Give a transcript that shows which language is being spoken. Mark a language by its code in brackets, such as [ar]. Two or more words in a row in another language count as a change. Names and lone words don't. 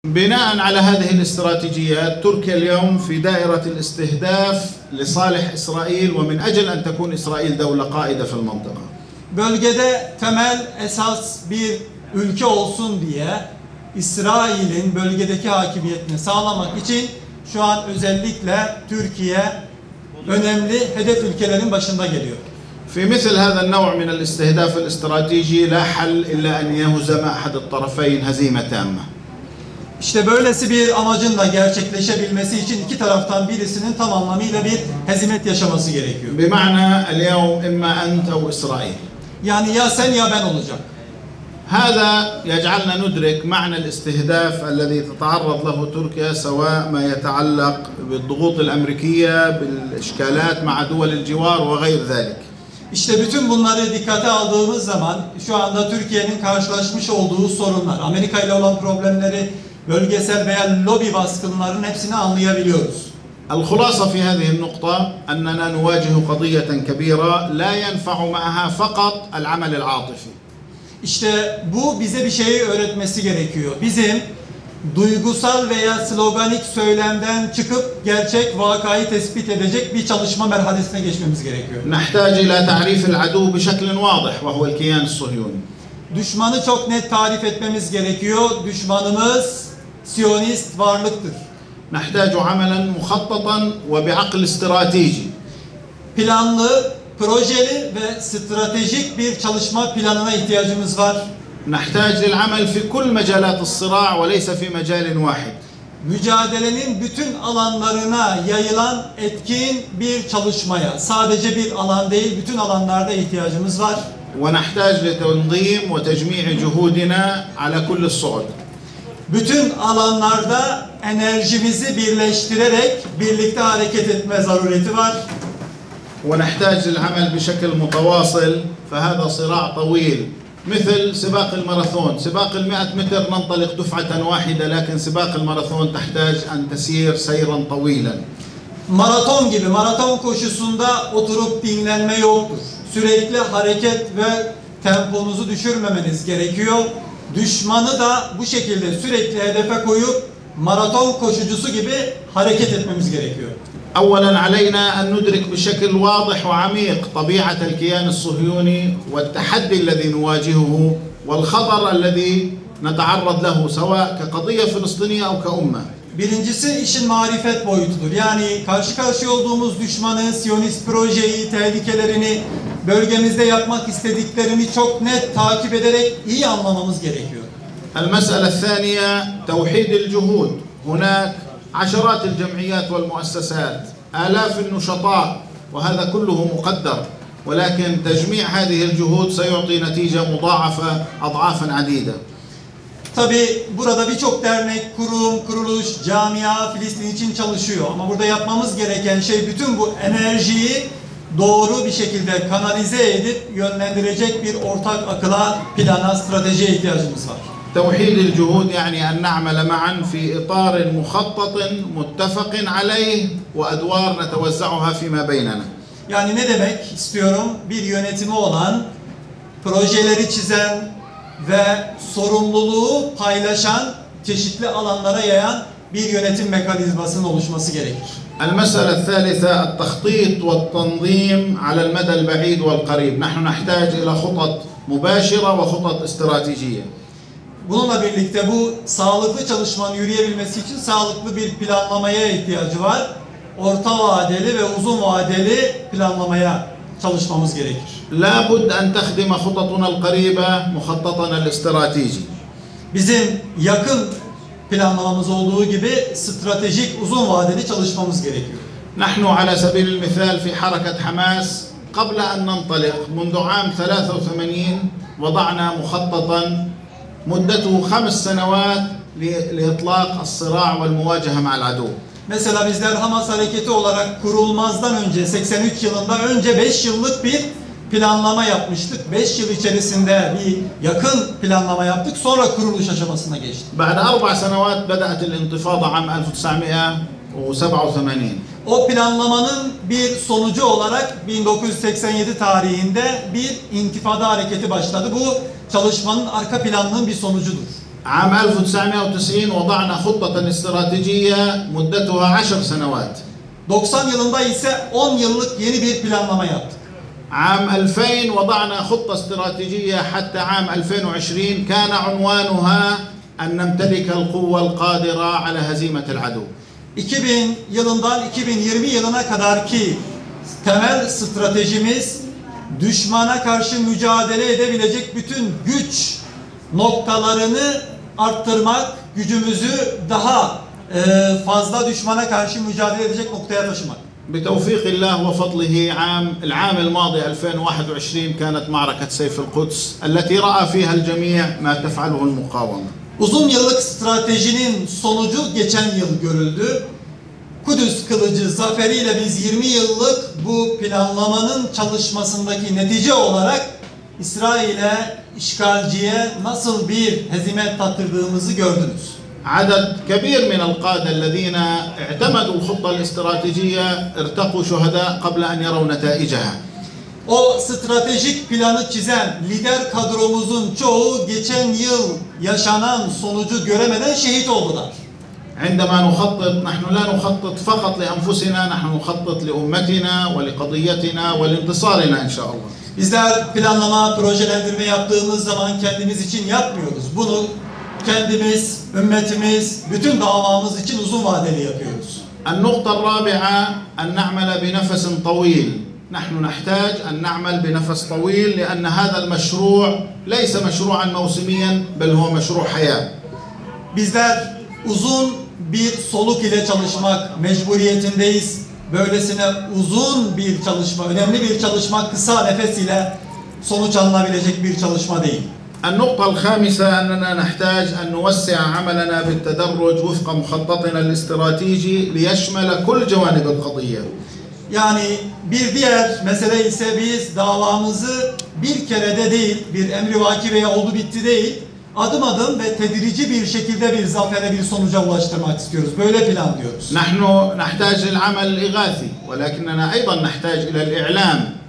[ar] بناء على هذه الاستراتيجيات تركيا اليوم في دائرة الاستهداف لصالح إسرائيل ومن أجل أن تكون إسرائيل دولة قائدة في المنطقة. [tr] Bölgede temel esas bir ülke olsun diye İsrail'in bölgedeki hakimiyetini sağlamak için şu an özellikle Türkiye önemli hedef ülkelerin başında geliyor. [ar] في مثل هذا النوع من الاستهداف الاستراتيجي لا حل إلا أن يهزم أحد الطرفين هزيمة تامة. [tr] İşte böylesi bir amacın da gerçekleşebilmesi için iki taraftan birisinin tam anlamıyla bir hezimet yaşaması gerekiyor. [ar] بمعنى اليوم إما أنت أو إسرائيل. [tr] Yani ya sen ya ben olacak. [ar] هذا يجعلنا ندرك معنى الاستهداف الذي تتعرض له تركيا سواء ما يتعلق بالضغوط الأمريكية بالإشكالات مع دول الجوار وغير ذلك. [tr] İşte bütün bunları dikkate aldığımız zaman şu anda Türkiye'nin karşılaşmış olduğu sorunlar, Amerika ile olan problemleri, bölgesel veya lobi baskınlarının hepsini anlayabiliyoruz. [ar] الخلاصة في هذه النقطة أننا نواجه قضية كبيرة لا ينفع معها فقط العمل العاطفي. [tr] İşte bu bize bir şeyi öğretmesi gerekiyor. Bizim duygusal veya sloganik söylemden çıkıp gerçek vakayı tespit edecek bir çalışma merhalesine geçmemiz gerekiyor. [ar] نحتاج إلى تعريف العدو بشكل واضح وهو الكيان الصهيوني. [tr] Düşmanı çok net tarif etmemiz gerekiyor. Düşmanımız Siyonist varlıktır. [ar] نحتاج عملا مخططا وبعقل استراتيجي. [tr] Planlı, projeli ve stratejik bir çalışma planına ihtiyacımız var. [ar] نحتاج للعمل في كل مجالات الصراع وليس في مجال واحد. [tr] Mücadelenin bütün alanlarına yayılan etkin bir çalışmaya, sadece bir alan değil, bütün alanlarda ihtiyacımız var. [ar] ونحتاج لتنظيم وتجميع جهودنا على كل الصعد. [tr] Bütün alanlarda enerjimizi birleştirerek birlikte hareket etme zarureti var. [ar] ونحتاج للعمل بشكل متواصل فهذا صراع طويل مثل سباق الماراثون. سباق 100 متر ننطلق دفعة واحدة لكن سباق الماراثون تحتاج أن تسير سيرا طويلا. [tr] Maraton gibi, maraton koşusunda oturup dinlenme yoktur. Sürekli hareket ve temponuzu düşürmemeniz gerekiyor. Düşmanı da bu şekilde sürekli hedefe koyup maraton koşucusu gibi hareket etmemiz gerekiyor. [ar] أولا علينا أن ندرك بشكل واضح وعميق طبيعة الكيان الصهيوني والتحدي الذي نواجهه والخطر الذي نتعرض له سواء كقضية فلسطينية أو كأمة. [tr] Birincisi işin marifet boyutudur. Yani karşı karşıya olduğumuz düşmanı, Siyonist projeyi, tehlikelerini, bölgemizde yapmak istediklerini çok net takip ederek iyi anlamamız gerekiyor. [ar] المسألة الثانية توحيد الجهود. هناك عشرات الجمعيات والمؤسسات آلاف النشطاء وهذا كله مقدر ولكن تجميع هذه الجهود سيعطي نتيجة مضاعفة أضعافا عديدة. [tr] Tabi burada birçok dernek, kurum, kuruluş, camia Filistin için çalışıyor. Ama burada yapmamız gereken şey bütün bu enerjiyi doğru bir şekilde kanalize edip yönlendirecek bir ortak akıla, plana, stratejiye ihtiyacımız var. [ar] توحيد الجهود يعني أن نعمل معا في إطار مخطط متفق عليه وأدوار نتوزعها فيما بيننا. [tr] Yani ne demek istiyorum? Bir yönetimi olan, projeleri çizen ve sorumluluğu paylaşan, çeşitli alanlara yayan bir yönetim mekanizmasının oluşması gerekir. [ar] المسألة الثالثة التخطيط والتنظيم على المدى البعيد والقريب. نحن نحتاج إلى خطط مباشرة وخطط استراتيجية. [tr] Bununla birlikte bu sağlıklı çalışmanın yürüyebilmesi için sağlıklı bir planlamaya ihtiyacı var. Orta vadeli ve uzun vadeli planlamaya çalışmamız gerekir. [ar] لا بد أن تخدم خططنا القريبة مخططنا الاستراتيجي. [tr] Bizim yakın planlamamız olduğu gibi stratejik uzun vadeli çalışmamız gerekiyor. [ar] نحن على سبيل المثال في حركة حماس قبل أن ننطلق منذ عام 83 وضعنا مخططا مدته 5 سنوات لإطلاق الصراع والمواجهة مع العدو. [tr] Mesela bizler Hamas hareketi olarak kurulmazdan önce 83 yılında önce 5 yıllık bir planlama yapmıştık. 5 yıl içerisinde bir yakın planlama yaptık. Sonra kuruluş aşamasına geçtik. [ar] بعد 4 سنوات بدأت الانتفاضة عام 1987. [tr] O planlamanın bir sonucu olarak 1987 tarihinde bir intifada hareketi başladı. Bu çalışmanın arka planının bir sonucudur. [ar] عام 1990 وضعنا خطة استراتيجية مدتها 10 سنوات. [tr] 90 yılında ise 10 yıllık yeni bir planlama yaptık. [ar] عام 2000 وضعنا خطة استراتيجية حتى عام 2020 كان عنوانها أن نمتلك القوة القادرة على هزيمة العدو. [tr] 2000 yılından 2020 yılına kadar ki temel stratejimiz düşmana karşı mücadele edebilecek bütün güç noktalarını arttırmak, gücümüzü daha fazla düşmana karşı mücadele edecek noktaya taşımak. [ar] بتوفيق الله وفضله العام الماضي 2021 كانت معركة سيف القدس التي رأى فيها الجميع ما تفعله المقاومة. [tr] Uzun yıllık stratejinin sonucu geçen yıl görüldü. Kudüs Kılıcı zaferiyle biz 20 yıllık bu planlamanın çalışmasındaki netice olarak İsrail'e, işgalciye nasıl bir hezimet tattırdığımızı gördünüz. [ar] عدد كبير من القادة الذين اعتمدوا الخطة الاستراتيجية ارتقوا شهداء قبل أن يروا نتائجها. [tr] O stratejik planı çizen lider kadromuzun çoğu geçen yıl yaşanan sonucu göremeden şehit oldular. [ar] عندما نخطط نحن لا نخطط فقط لأنفسنا، نحن نخطط لأمتنا ولقضيتنا ولانتصارنا إن شاء الله. [tr] Bizler planlama, projelendirme yaptığımız zaman kendimiz için yapmıyoruz. Bunu kendimiz, ümmetimiz, bütün davamız için uzun vadeli yapıyoruz. [ar] النقطة الرابعة أن نعمل بنفس طويل. نحن نحتاج أن نعمل بنفس طويل لأن هذا المشروع ليس مشروعا موسميا بل هو مشروع حياة. [tr] Bizler uzun bir soluk ile çalışmak mecburiyetindeyiz. Böylesine uzun bir çalışma, önemli bir çalışma kısa nefes ile sonuç alınabilecek bir çalışma değil. [ar] النقطة الخامسة أننا نحتاج أن نوسع عملنا بالتدرج وفق مخططنا الاستراتيجي ليشمل كل جوانب القضية. [tr] Yani bir diğer mesele ise biz davamızı bir kerede değil, bir emrivaki veya oldu bitti değil, adım adım ve tedrici bir şekilde bir zafere, bir sonuca ulaştırmak istiyoruz. Böyle planlıyoruz. [ar] نحن نحتاج للعمل الإغاثي ولكننا أيضا نحتاج إلى الإعلام.